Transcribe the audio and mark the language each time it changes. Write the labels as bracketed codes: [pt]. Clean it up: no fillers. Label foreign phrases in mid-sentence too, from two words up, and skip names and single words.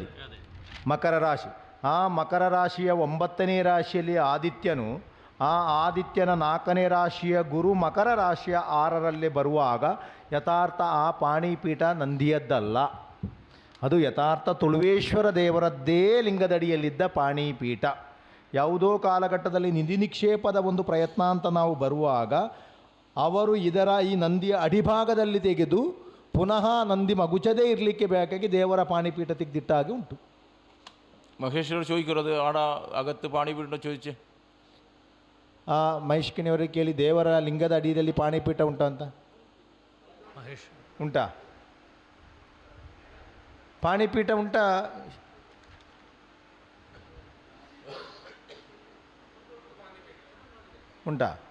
[kn] ಮಕರ ರಾಶಿ, ಆ ಮಕರ ರಾಶಿಯ 9ನೇ ರಾಶಿಯಲ್ಲಿ ಆದಿತ್ಯನು, ಆ ಆದಿತ್ಯನ 4ನೇ ರಾಶಿಯ ಗುರು ಮಕರ ರಾಶಿಯ 6ರಲ್ಲಿ ಬರುವಾಗ ಯಥಾರ್ಥ ಆ ಪಾಣಿಪೀಠ ನಂದಿಯದ್ದಲ್ಲ, ಅದು ಯಥಾರ್ಥ ತುಳುವೇಶ್ವರ ದೇವರದ್ದೇ ಲಿಂಗದಡಿಯಲ್ಲಿದ್ದ ಪಾಣಿಪೀಠ. ಯಾವುದೋ ಕಾಲಘಟ್ಟದಲ್ಲಿ ನಿಧಿ ನಿಕ್ಷೇಪದ ಒಂದು ಪ್ರಯತ್ನ ಅಂತ ನಾವು ಬರುವಾಗ ಅವರು ಇದರ ಈ ನಂದಿಯ ಅಡಿಭಾಗದಲ್ಲಿ ತೆಗೆದು ಪುನಃ ನಂದಿ ಮಗುಚದೇ ಇರಲಿಕ್ಕೆ ಬೇಕಾಗಿ ದೇವರ ಪಾಣಿಪೀಠ ತೆಗೆದಿಟ್ಟಾಗಿ ಉಂಟು. [ml] മഹേശ്വരർ ചോദിക്കുന്നത് ആടാ അകത്ത് പാണിപീഠ ചോദിച്ചേ. [kn] ಆ ಮಹೇಶ್ಕಿನಿಯವರಿಗೆ ಕೇಳಿ ದೇವರ ಲಿಂಗದ ಅಡಿಯಲ್ಲಿ ಪಾಣಿಪೀಠ ಉಂಟಾ ಅಂತ. ಉಂಟಾ ಪಾಣಿಪೀಠ ಉಂಟಾ? ಉಂಟಾ?